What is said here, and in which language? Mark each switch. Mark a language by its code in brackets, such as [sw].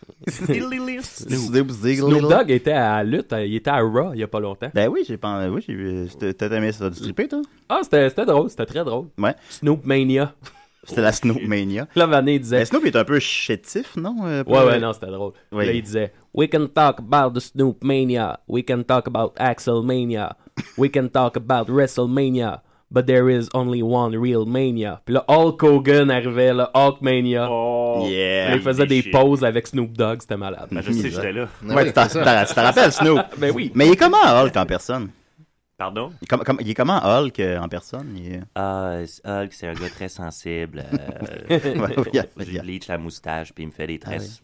[fr] Snoop Dogg était à la lutte, il était à Raw il y a pas longtemps. Ben oui, j'ai vu. T'as aimé ça du stripper, toi? Ah, c'était drôle, c'était très drôle. Ouais. Snoop Mania. C'était la Snoop Mania. Là, Vané disait... Ben, Snoop est un peu chétif, non? Ouais, non, c'était drôle. Oui. Là, il disait, [en] we can talk about the Snoop Mania, we can talk about Axel Mania, we can talk about WrestleMania, but there is only one real Mania. [fr] Puis là, Hulk Hogan arrivait, le Hulk Mania. Oh, yeah. Là, il faisait des pauses avec Snoop Dogg, c'était malade. Ben, je sais, j'étais là. Ouais, tu t'en rappelles, Snoop? Ben oui. Mais il est comment, Hulk, en personne? Pardon? Il est comment Hulk en personne? Hulk, c'est un gars très sensible. Je bleach la moustache, puis il me fait des tresses.